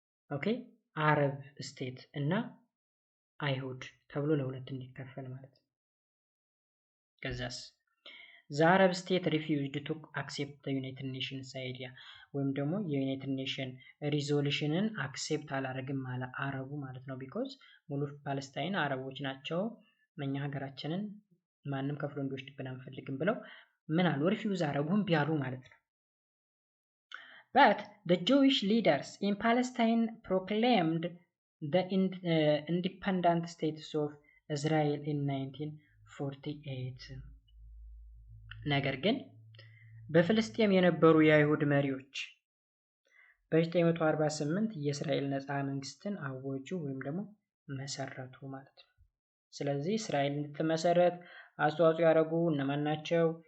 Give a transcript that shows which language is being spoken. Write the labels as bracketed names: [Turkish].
[English] ኦኬ። አረብ ስቴት [Amharic] እና አይሁድ ተብሎ ለሁለት እንዲከፈል ማለት ነው። ከዛስ [English] the Arab state refused to accept the United Nations idea. [Amharic] ወይም ደግሞ የዩናይትድ ኔሽን ሪዞሉሽንን አክሴፕት አላደረግም አረቡ ማለት ነው። ቢኮዝ ሙሉ ፓለስታይን አረቦች ናቸው፣ እኛ ሀገራችንን ማንም ከፍሎ እንዲወስድብን አንፈልግም ብለው ምን አሉ? ሪፊውዝ አረጉም ቢያሉ ማለት ነው። [English] But the Jewish leaders in Palestine proclaimed the independent status of Israel in 1948. [Amharic] ነገር ግን በፍልስጤም የነበሩ የአይሁድ መሪዎች በ1948 የእስራኤል ነፃ መንግስትን አወጁ ወይም ደግሞ መሰረቱ ማለት ነው። ስለዚህ እስራኤል እንድትመሰረት አስተዋጽኦ ያደረጉ እነማን ናቸው?